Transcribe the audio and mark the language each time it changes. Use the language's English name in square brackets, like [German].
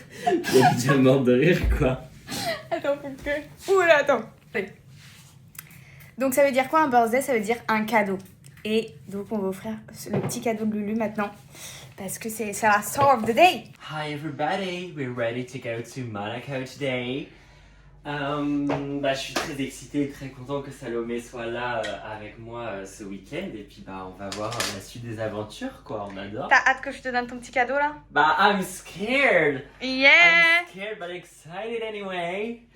[French] il y a déjà mort de rire quoi. Attends, faut que... Ouh là, attends. Donc ça veut dire quoi un birthday? Ça veut dire un cadeau. Et donc on va offrir le petit cadeau de Lulu maintenant. Parce que c'est la [English] star of the day. Hi everybody, we're ready to go to Monaco today. [French] Je suis très excité et très content que Salomé soit là avec moi ce week-end. Et puis on va voir la suite des aventures quoi, on adore. T'as hâte que je te donne ton petit cadeau là? [English] I'm scared. Yeah. I'm scared but excited anyway.